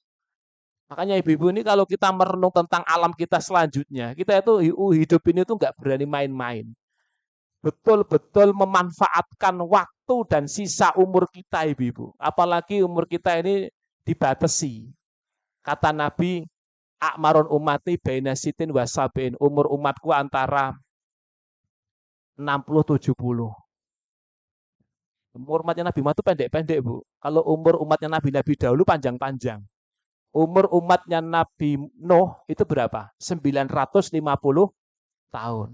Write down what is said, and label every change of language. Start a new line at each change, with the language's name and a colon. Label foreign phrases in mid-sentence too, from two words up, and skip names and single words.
Indonesian: Makanya ibu-ibu ini kalau kita merenung tentang alam kita selanjutnya, kita itu hidup ini tuh nggak berani main-main. Betul-betul memanfaatkan waktu dan sisa umur kita, ibu-ibu. Apalagi umur kita ini dibatasi. Kata Nabi,
Arabic: akmarun umati baina sitin wasabiin.
Indonesian: Umur umatku antara 60-70. Umur umatnya Nabi Muhammad itu pendek-pendek, Bu. Kalau umur umatnya Nabi-Nabi dahulu panjang-panjang. Umur umatnya Nabi Nuh itu berapa? 950 tahun.